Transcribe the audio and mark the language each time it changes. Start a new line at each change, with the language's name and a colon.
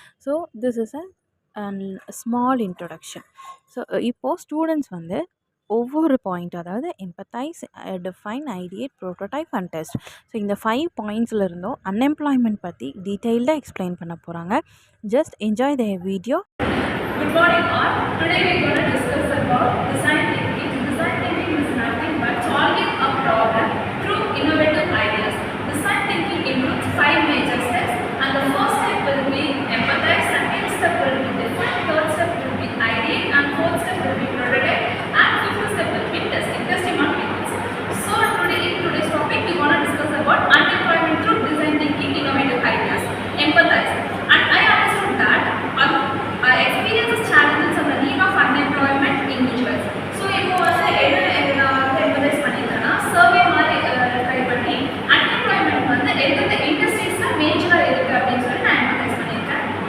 English: So this is a small introduction.
Tamil: So இப்போது students வந்து ஒவ்வொரு பாயிண்ட், அதாவது empathise, define, ideate, prototype and test. So இந்த 5 பாயிண்ட்ஸில் இருந்தும் அன்எம்ப்ளாய்மெண்ட் பற்றி டீட்டெயில்டாக எக்ஸ்பிளைன் பண்ண போகிறாங்க.
English: Just enjoy the video. Good morning all. Today we are going to discuss about design thinking. Design thinking is nothing but solving a problem through innovative ideas. Design thinking includes 5 major steps, and the first step will be empathize, second step will be define, third step will be ideate, and fourth step will be prototype, and fifth step will be testing. Testing on peoples. So today in today's topic we want to discuss about unemployment through design thinking, innovative ideas. Empathize. And I understood that experiences, challenges and the need of unemployment individuals.
Tamil: So இப்போ வந்து என்ன empathise பண்ணியிருக்கேன்னா, survey மாதிரி try பண்ணி unemployment வந்து எந்தெந்த இண்டஸ்ட்ரீஸில் மேஜராக இருக்குது அப்படின்னு சொல்லி நான் எம்பத்தைஸ் பண்ணியிருக்கேன்.